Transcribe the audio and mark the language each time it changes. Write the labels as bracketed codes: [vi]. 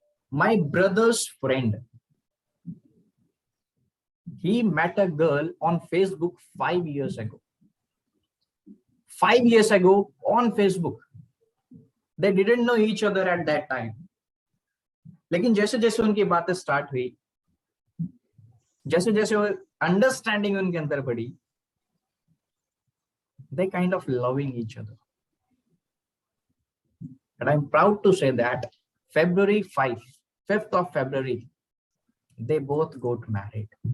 [en] My brother's friend, he met a girl on Facebook 5 years ago. 5 years ago on Facebook. They didn't know each other at that time. [hi] लेकिन जैसे जैसे उनकी बातें start हुई, जैसे जैसे अंडरस्टैंडिंग उनके अंदर बढ़ी, [en] they kind of loving each other. And I'm proud to say that February 5th of February, they both got married.